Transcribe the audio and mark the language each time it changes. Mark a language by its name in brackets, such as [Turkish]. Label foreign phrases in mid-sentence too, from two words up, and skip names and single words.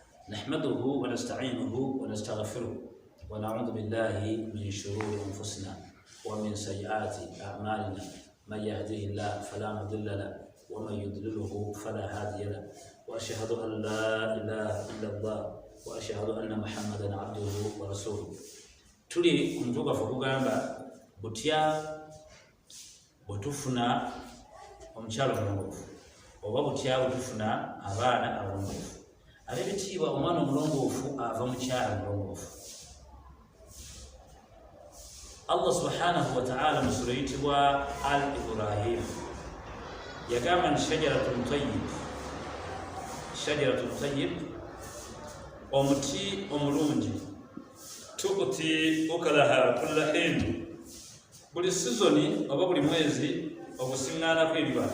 [Arabic] نحمده ونستعينه ونستغفره ونعوذ بالله من شرور أنفسنا ومن سيئات أعمالنا من يهده الله فلا مضل له ومن يضلله فلا هادي له وأشهد أن لا إله إلا الله وأشهد أن محمدا عبده ورسوله. [Ganda] tuli kumtuukafu okugamba butya bwetufuna omukyala omulongofu oba butya bwetufuna abaana abalongofu. Ab'ebitiibwa omwana omulongofu ava mukyala omulongofu. Allah [Arabic] سبحانه وتعالى [Ganda] mu sura eyitibwa Al-Ibrahim yagamba nti [Arabic] شجرة طيبة [Ganda] omuti omulungi [Arabic] تؤتي أكلها كل حين, [Ganda] buli sizoni oba buli mwezi ogusiŋŋaanako ebibala.